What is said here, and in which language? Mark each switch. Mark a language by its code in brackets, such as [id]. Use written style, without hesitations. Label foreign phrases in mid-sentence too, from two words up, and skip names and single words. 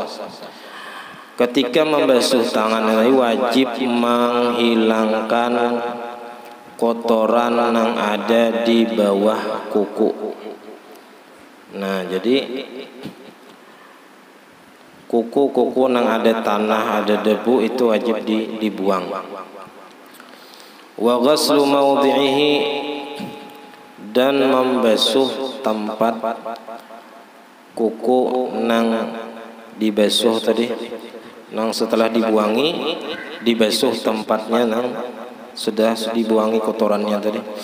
[id] Ketika membasuh tangan ini wajib menghilangkan kotoran yang ada di bawah kuku. Nah jadi kuku-kuku yang ada tanah, ada debu, itu wajib dibuang. [ar] وغسل موضعه, [id] dan membasuh tempat kuku nang dibasuh tadi, nang setelah dibuangi dibasuh tempatnya nang sudah dibuangi kotorannya tadi.